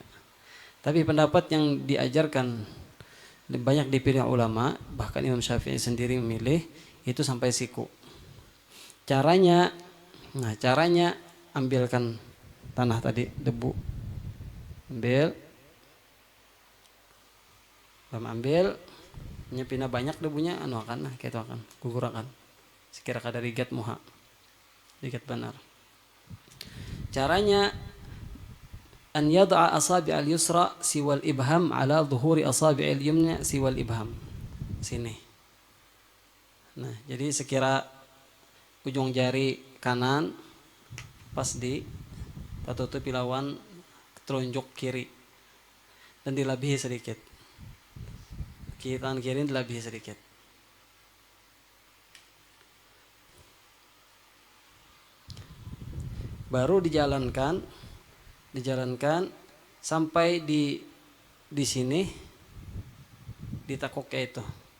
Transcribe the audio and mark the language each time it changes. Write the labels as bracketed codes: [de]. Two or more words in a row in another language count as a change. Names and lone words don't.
[bjn] Tapi pendapat yang diajarkan banyak dipilih ulama, bahkan Imam Syafi'i sendiri memilih itu sampai siku. Caranya ambilkan tanah tadi, debu. Ambil, nyepina banyak debunya, kayak gugurakan. Sekira kada rigat muha. Rigat benar. [ar] Caranya أن يضع أصابع اليسرى سوى الإبهام على ظهور أصابع اليمنى سوى الإبهام. [bjn] Sini. Nah, jadi sekira ujung jari kanan pas di tutupi lawan telunjuk kiri dan dilabihi sedikit. Tangan kiri dilabihi sedikit. Baru dijalankan sampai di sini ditakuknya itu.